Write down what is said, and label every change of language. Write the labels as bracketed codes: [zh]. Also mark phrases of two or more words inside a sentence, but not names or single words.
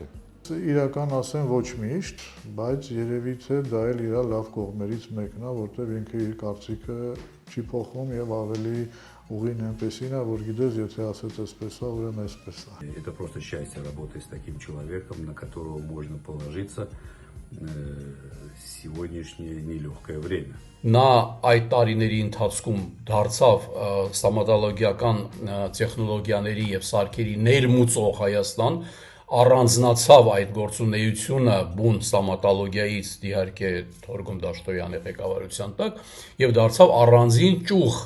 [hy] Իրական ասեմ ոչ միշտ, բայց երևի թե դա էլ իր լավ կողմերից մեկն է, որտեղ ինքը իր կարծիքը չի փոխում եւ ավելի ուղին այնպեսին է, որ գիտես, եթե ասած այսպես է, ուրեմն այսպես է։ [ru] Это просто счастье работать с таким человеком, на которого можно положиться в сегодняшнее нелегкое время. [hy] Նա այդ տարիների ընթացքում դարձավ ստոմատոլոգիական տեխնոլոգիաների եւ սարքերի ներմուծող Հայաստան, առանձնացավ այդ գործունեությունը բուն ստոմատոլոգիայից իհարկե Թորգոմ Դաշտոյանի ղեկավարության տակ եւ դարձավ առանձին ճյուղ